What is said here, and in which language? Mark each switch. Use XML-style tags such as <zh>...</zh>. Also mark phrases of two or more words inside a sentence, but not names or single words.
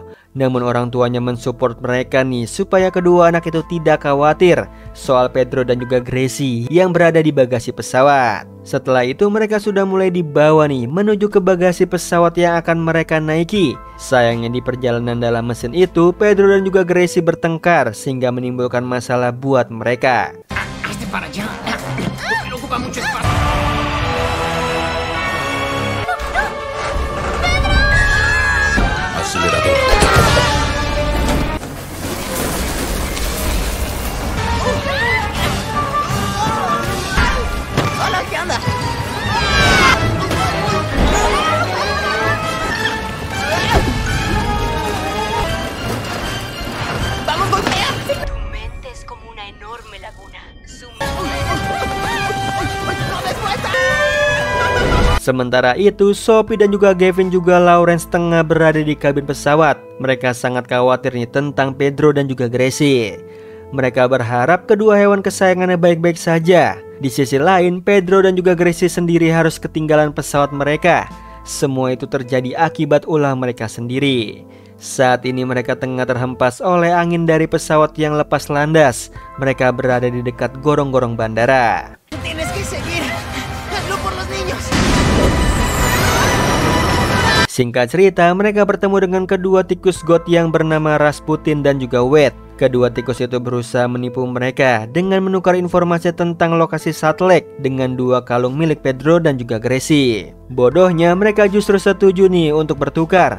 <id>Namun orang tuanya mensupport mereka nih supaya kedua anak itu tidak khawatir soal Pedro dan juga Gracie yang berada di bagasi pesawat. Setelah itu mereka sudah mulai dibawa nih menuju ke bagasi pesawat yang akan mereka naiki. Sayangnya di perjalanan dalam mesin itu, Pedro dan juga Gracie bertengkar sehingga menimbulkan masalah buat mereka.</id> <es>Para allá. Pero ocupa mucho espacio. Acelerador. Hola, ¿qué onda? ¡Vamos, golpea! Tu mente es como una enorme laguna. ¡No des vuelta!</es> <id>Sementara itu, Sophie dan juga Gavin juga Lawrence tengah berada di kabin pesawat. Mereka sangat khawatir nih tentang Pedro dan juga Gracie. Mereka berharap kedua hewan kesayangannya baik-baik saja. Di sisi lain, Pedro dan juga Gracie sendiri harus ketinggalan pesawat mereka. Semua itu terjadi akibat ulah mereka sendiri. Saat ini mereka tengah terhempas oleh angin dari pesawat yang lepas landas. Mereka berada di dekat gorong-gorong bandara.</id> <es>Tienes que seguir. Hazlo por los niños.</es> <id>Singkat cerita, mereka bertemu dengan kedua tikus got yang bernama Rasputin dan juga Wade. Kedua tikus itu berusaha menipu mereka dengan menukar informasi tentang lokasi satelit dengan 2 kalung milik Pedro dan juga Gracie. Bodohnya mereka justru setuju nih untuk bertukar.</id>